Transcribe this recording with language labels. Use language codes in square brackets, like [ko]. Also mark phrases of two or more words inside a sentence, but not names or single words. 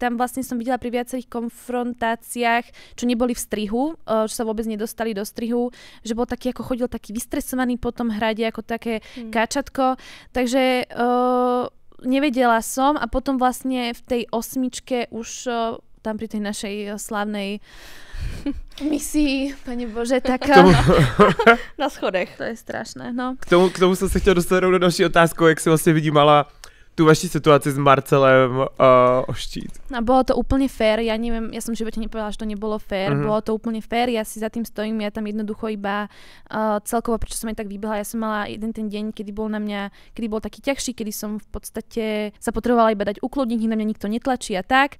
[sk] Tam vlastne som videla pri viacerých konfrontáciách, čo neboli v strihu, čo sa vôbec nedostali do strihu, že bol taký, ako chodil taký vystresovaný po tom hrade, ako také káčatko. Takže nevedela som a potom vlastne v tej 8 už tam pri tej našej slávnej misii, Pane Bože, tak... [cs] Na schodech. To je strašné, no. K tomu jsem se chtěl dostat do další otázku, jak si vlastně vnímala tu vaši situaci s Marcelem o štít. No, [sk] bolo to úplne fér, ja neviem, ja som v živote nepovedala, že to nebolo fér, bolo to úplne fér, ja si za tým stojím, ja tam jednoducho iba celkovo, prečo som aj tak vybehla, ja som mala jeden ten deň, kedy bol na mňa, kedy bol taký ťažší, kedy som v podstate sa potrebovala iba dať ukludniť, na mňa nikto netlačí a tak.